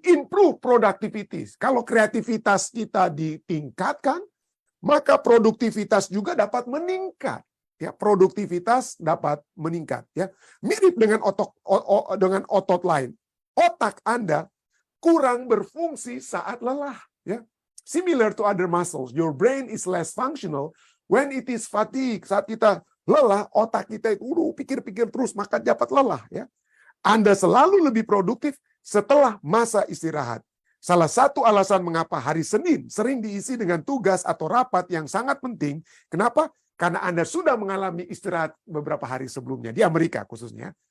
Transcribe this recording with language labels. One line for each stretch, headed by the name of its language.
English: Improve productivity.
Indonesian: Kalau kreativitas kita ditingkatkan, maka produktivitas juga dapat meningkat. Ya, produktivitas dapat meningkat. Ya, mirip dengan otot lain. Otak Anda kurang berfungsi saat lelah.
English: Ya, similar to other muscles, your brain is less functional when it is fatigue.
Indonesian: Saat kita lelah, otak kita itu pikir-pikir terus, maka dapat lelah. Ya, Anda selalu lebih produktif setelah masa istirahat. Salah satu alasan mengapa hari Senin sering diisi dengan tugas atau rapat yang sangat penting. Kenapa? Karena Anda sudah mengalami istirahat beberapa hari sebelumnya. Di Amerika khususnya.